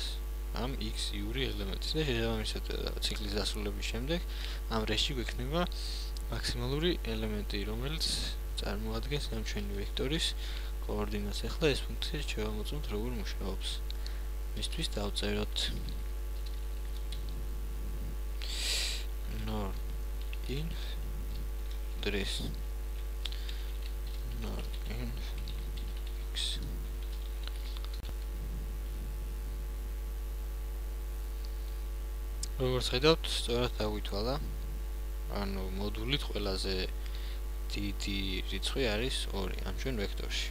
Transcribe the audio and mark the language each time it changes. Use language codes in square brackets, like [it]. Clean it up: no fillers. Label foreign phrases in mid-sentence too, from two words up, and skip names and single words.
[ka] ამ x-იური ელემენტის და შესაბამისად ციკლის დასრულების შემდეგ ამ რესში გვექნება მაქსიმალური ელემენტი, რომელიც წარმოადგენს ამ ჩვენი ვექტორის კოორდინატს. ახლა ეს ფუნქცია შევამოწმოთ როგორ მუშაობს. მისთვის დავწეროთ nor in dres nor in x როგორც ხედავთ, სწორად დაგვითვალა. ანუ მოდულით ყველაზე დიდი რიცხვი არის 2 ამ ჩვენ ვექტორში.